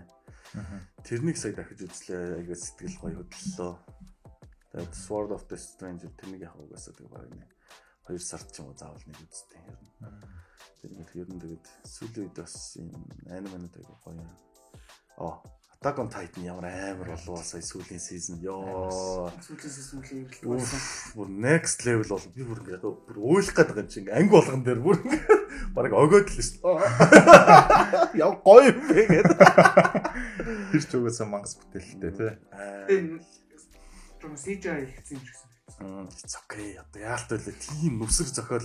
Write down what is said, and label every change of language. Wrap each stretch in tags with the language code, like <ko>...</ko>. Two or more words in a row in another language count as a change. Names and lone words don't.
<mn>Тэрнийг сая дахиж үзлээ. Айгаа сэтгэл гоё хөдлөлөө. Тэгээд Sword of the Stranger тэрнийг яг угаасаа тэг баг нэ 2 сард ч юм уу заавал нэг үзтээ ер нь. Тэгээд ер нь тэгээд сүүлийн үед бас юм аниманууд айгаа гоё. Attack on Titan ямар амар болов сая сүүлийн сизон ёо. Сүүлийн сизон үл ирэлт болсон. Бүр</mn> <en>next level</en> <mn>бол би бүр ингээд бүр уйлах гээд байгаа юм чинь анги болгон дээр бүр баг огоод л шүү дээ. Яа гоё юм бэ гэдэг. Тэр ч угаасаа мангас бүтээлтэй тий. Том CGI хийсэн юм шиг санагдсан.</mn> <en>It's okay.</en> <mn>Одоо яалт байлаа тийм нүсэр зохиолыг</mn>